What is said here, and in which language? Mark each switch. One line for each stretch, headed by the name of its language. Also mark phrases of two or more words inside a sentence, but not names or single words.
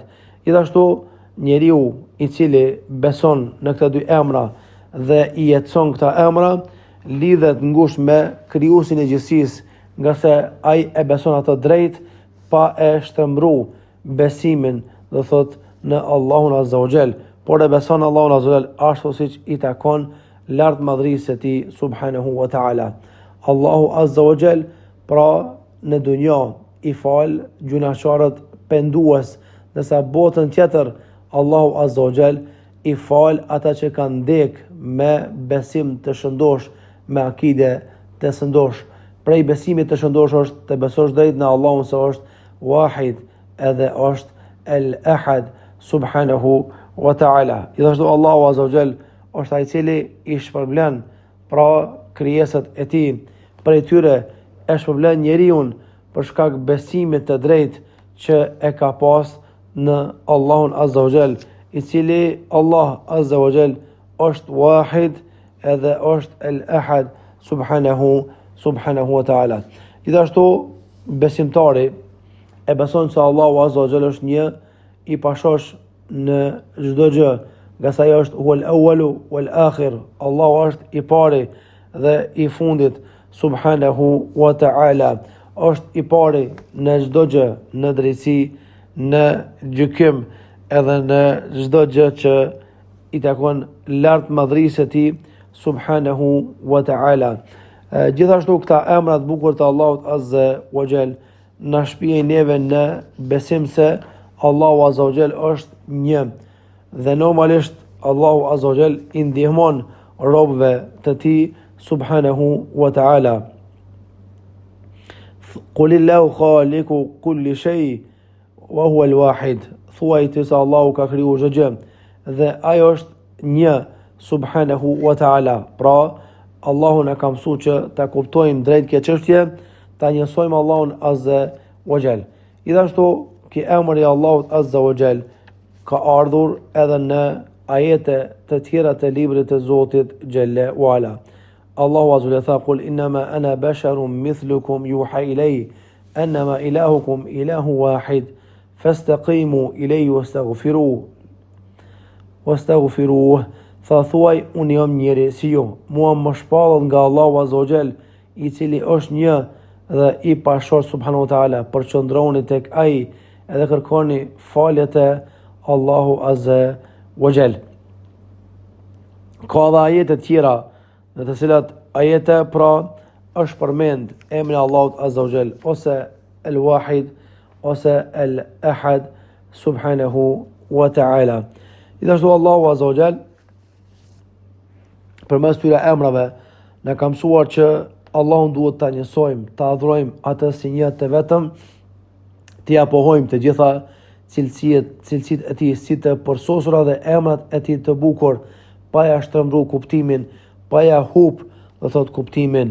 Albanian: Gjithashtu njeriu i cili beson në këta dy emra dhe i jetson këta emra, lidhet ngushtë me krijuesin e gjithësisë, nga se ai e beson atë drejt pa e shtrembru besimin, do thot në Allahun
Arabic: عز وجل,
Albanian: por e beson Allahun
Arabic: عز وجل
Albanian: ashtu siç i takon lart madhrisë e tij
Arabic: سبحانه وتعالى.
Albanian: Allahu
Arabic: عز وجل
Albanian: pra në dunjë i fal gjunaqarët pendues, ndërsa botën tjetër Allahu
Arabic: عز وجل
Albanian: i fal ata që kanë ndek me besim të shëndosh, me akide të shëndosh. Prej besimit të shëndosh është të besosh drejt në Allahun se është wahid edhe është el-ahad
Arabic: سبحانه وتعالى.
Albanian: Gjithashtu Allahu
Arabic: عز وجل
Albanian: është ai i cili i shpërblen pra krijesat e tij, prej tyre e shpërblen njeriu për shkak besimit të drejtë që e ka pas në Allahun
Arabic: عز وجل,
Albanian: i cili Allah
Arabic: عز وجل
Albanian: është wahid edhe është el-ahad
Arabic: سبحانه وتعالى.
Albanian: Gjithashtu besimtari e beson se Allahu
Arabic: عز وجل
Albanian: është një i pashosh në çdo gjë, nga sa ai është
Arabic: هو الأول والآخر,
Albanian: Allahu është i pari dhe i fundit
Arabic: سبحانه وتعالى,
Albanian: është i pari në çdo gjë, në drejtësi, në gjykim edhe në çdo gjë që i takon lart madhrisë e tij
Arabic: سبحانه وتعالى.
Albanian: Gjithashtu këta emra të bukur të Allahut
Arabic: عز وجل
Albanian: na shpijojnë neve në besim se Allahu
Arabic: عز وجل
Albanian: është një, dhe normalisht Allahu azza wa jall i ndihmon robëve të tij
Arabic: سبحانه وتعالى. قل الله خالق كل شيء وهو الواحد.
Albanian: Thuaj se Allahu ka krijuar çdo gjë dhe ai është një
Arabic: سبحانه وتعالى.
Albanian: Pra Allahu na ka mësuar që ta kuptojmë drejt këtë çështje, ta njësojmë Allahun
Arabic: عز وجل.
Albanian: Gjithashtu ky emër i Allahut
Arabic: عز وجل
Albanian: ka ardhur edhe në ajete të tjera të librit të Zotit
Arabic: جل وعلا.
Albanian: Allahu
Arabic: عز وجل
Albanian: tha:
Arabic: "قل إنما أنا بشر مثلكم يوحى إلي أنما إلهكم إله واحد فاستقيموا إليه واستغفروه."
Albanian: Tha thuaj, unë jam njeri si ju, mua më shpallet nga Allahu
Arabic: عز وجل,
Albanian: i cili është një dhe i pashosh
Arabic: سبحانه وتعالى,
Albanian: përqëndroni tek ai edhe kërkoni falje te Allahu azza wa jall. Ka dhe ajete tjera në të cilat ajete pra është përmend emri Allahut
Arabic: عز وجل,
Albanian: ose el-wahid ose el-ahad
Arabic: سبحانه وتعالى.
Albanian: Gjithashtu Allahu
Arabic: عز وجل
Albanian: përmes këtyre emrave na ka mësuar që Allahun duhet ta njësojmë, ta adhurojmë atë si një të vetëm, t'i apohojmë të gjitha cilësitë e tij si të përsosura dhe emrat e tij të bukur, pa ja shtrembru kuptimin, pa ja hub, do thot kuptimin.